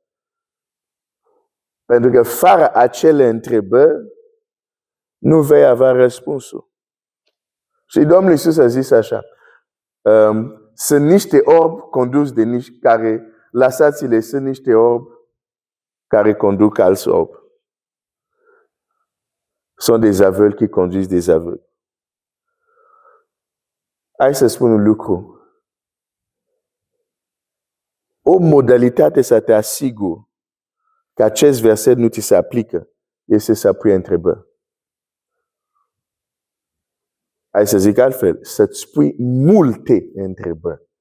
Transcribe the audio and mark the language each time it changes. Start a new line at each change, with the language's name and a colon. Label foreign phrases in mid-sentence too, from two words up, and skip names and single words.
Romanian: Pentru că fără acele întrebări, nu vei avea răspunsul. Și Domnul Iisus a zis așa, sunt niște orbi conduși de niște care, lăsați-le, sunt niște orbi care conduc alți orbi.
French: Sunt des aveugles qui conduisent des aveugles.
Romanian: Hai să spun un lucru. O modalitate să te asiguri că acest verset nu ți se aplică este să pui întrebări. Hai să zic altfel, să-ți pui multe întrebări.